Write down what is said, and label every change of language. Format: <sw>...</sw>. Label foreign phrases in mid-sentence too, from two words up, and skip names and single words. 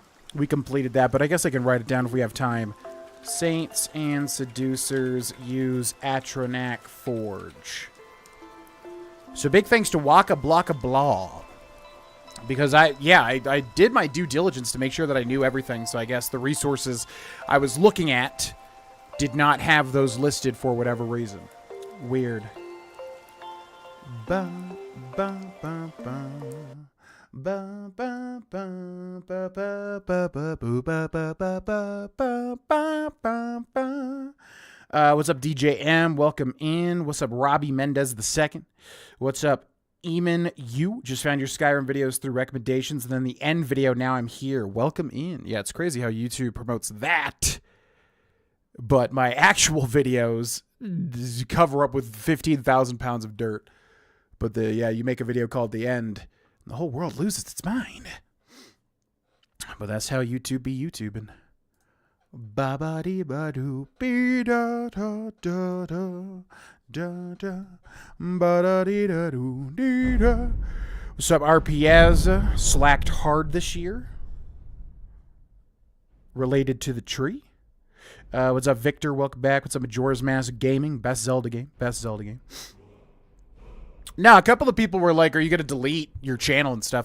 <en>We completed that, but I guess I can write it down if we have time. Saints and Seducers use Atronach Forge. So big thanks to Waka Blocka Blah. Because I did my due diligence to make sure that I knew everything. So I guess the resources I was looking at did not have those listed for whatever reason. Weird. Ba, ba, ba, ba. Ba, ba, ba, ba, ba, ba, ba, boo, ba, ba, ba, ba, ba, ba, ba, ba. What's up, DJ M? Welcome in. What's up, Robbie Mendez II? What's up, Eamon? You just found your Skyrim videos through recommendations, and then the end video, now I'm here. Welcome in. Yeah, it's crazy how YouTube promotes that, but my actual videos cover up with 15,000 pounds of dirt. But you make a video called The End, the whole world loses its mind. But that's how YouTube be YouTubing. Ba ba dee ba doo be da da da da da da ba da dee da doo dee da. What's up, RPS? Slacked hard this year. Related to the tree. What's up, Victor? Welcome back. What's up, Majora's Mask Gaming? Best Zelda game. Best Zelda game. Now, a couple of people were like, are you going to delete your channel and stuff?</en>